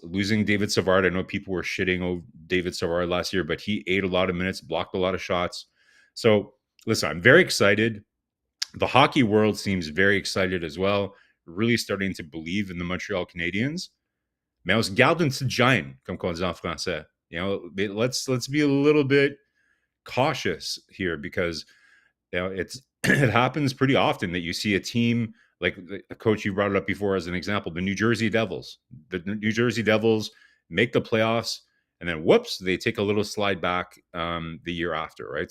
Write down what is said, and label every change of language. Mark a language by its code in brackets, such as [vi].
[en] Losing David Savard, I know people were shitting over David Savard last year, but he ate a lot of minutes, blocked a lot of shots. So listen, I'm very excited. The hockey world seems very excited as well, really starting to believe in the Montreal Canadiens. [fr] Mais on se garde une petite gêne, comme on dit en français. [en] Let's be a little bit cautious here, because it's it happens pretty often that you see a team like a coach, you brought it up before as an example, the New Jersey Devils. The New Jersey Devils make the playoffs, and then whoops, they take a little slide back the year after, right?